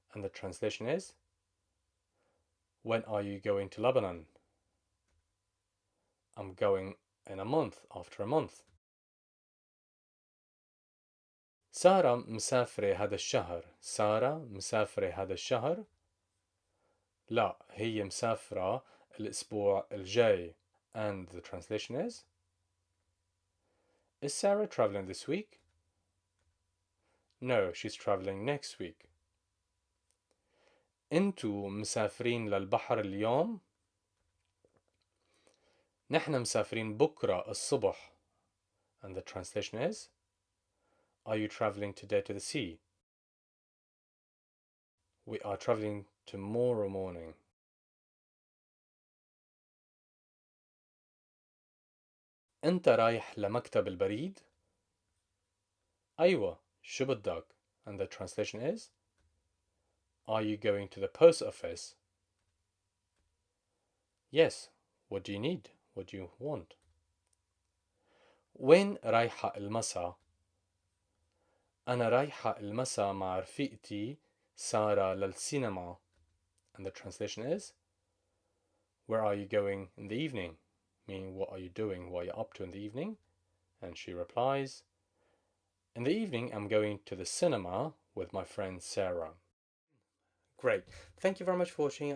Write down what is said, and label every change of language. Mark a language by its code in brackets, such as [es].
[en] And the translation is, when are you going to Lebanon? I'm going in a month, after a month. [ar] سارة مسافرة هذا الشهر. سارة مسافرة هذا الشهر؟ لا، هي مسافرة الأسبوع الجاي. [en] And the translation is Sarah traveling this week? No, she's traveling next week. [ar] انتوا مسافرين للبحر اليوم؟ نحن مسافرين بكرة الصبح. [en] And the translation is, are you traveling today to the sea? We are traveling tomorrow morning. [ar] أنت رايح لمكتب البريد؟ أيوة، شو بدك؟ [en] And the translation is, are you going to the post office? Yes, what do you need? What do you want? [ar] وين رايحة المساء؟ أنا رايحة المساء مع رفيقتي سارة للسينما. [en] And the translation is, where are you going in the evening? Meaning, what are you doing? What are you up to in the evening? And she replies, in the evening, I'm going to the cinema with my friend Sarah. Great. Thank you very much for watching.